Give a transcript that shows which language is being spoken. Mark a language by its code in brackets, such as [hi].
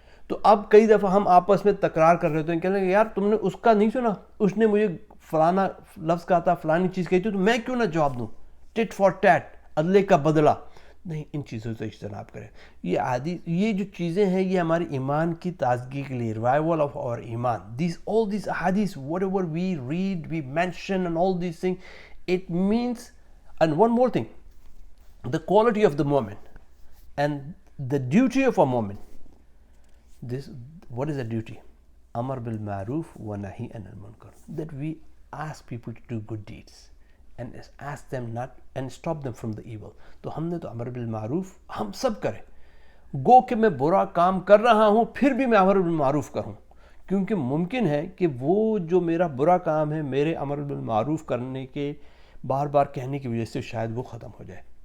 [ur] تو اب کئی دفعہ ہم آپس میں تکرار کر رہے ہوتے ہیں، کہنے لگے یار تم نے اس کا نہیں سنا، اس نے مجھے فلانا لفظ کہا تھا، فلانی چیز کہی تھی، تو میں کیوں نہ جواب دوں؟ [en] tit for tat, [ur] عدلے کا بدلہ نہیں. ان چیزوں سے اجتناب کریں. یہ جو چیزیں ہیں یہ ہماری ایمان کی تازگی کے لیے، [en] Revival of our ایمان. all these ahadith, whatever we read, we mention and all these things, it means. And one more thing, the quality of the moment and the duty of a moment. What is the duty? [ar] Amar bil ma'ruf wa nahi anil munkar. [en] That we ask people to do good deeds and ask them not and stop them from the evil. [ur] تو ہم نے تو امر بالمعروف ہم سب کریں. گو کہ میں برا کام کر رہا ہوں پھر بھی میں امر بالمعروف کروں، کیونکہ ممکن ہے کہ وہ جو میرا برا کام ہے میرے امر بالمعروف کرنے کے بار بار کہنے کی وجہ سے شاید وہ ختم ہو جائے.